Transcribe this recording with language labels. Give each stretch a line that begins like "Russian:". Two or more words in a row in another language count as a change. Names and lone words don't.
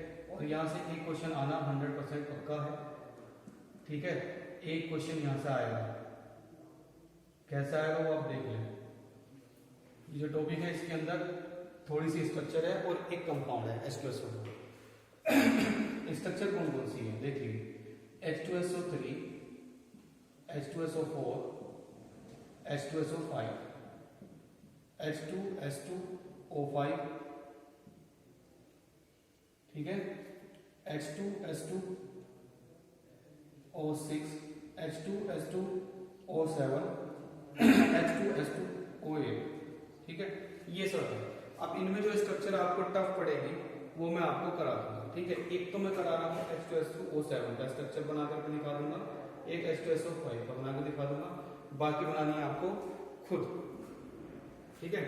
Hindi: और यहाँ से एक क्वेश्चन आना 100% पक्का है, ठीक है। एक क्वेश्चन यहाँ से आएगा, कैसा आएगा वो आप देख लें। ये जो टॉपिक है इसके अंदर थोड़ी सी स्ट्रक्चर है और एक कंपाउंड है H2SO4। स्ट्रक्चर कौन कौन सी है देखिए, H2SO3, H2SO4, H2SO5, H2S2O5, ठीक है, H2S2O6, H2S2O7, H2S2O8, ठीक है, ये सब है। अब इनमें जो स्ट्रक्चर आपको टफ पड़ेगी वो मैं आपको करा दूंगा, ठीक है। एक तो मैं करा रहा हूँ H2SO7 का स्ट्रक्चर बना करके दिखा दूंगा, एक H2SO5 का बना के दिखा दूंगा, बाकी बनानी है आपको खुद, ठीक है।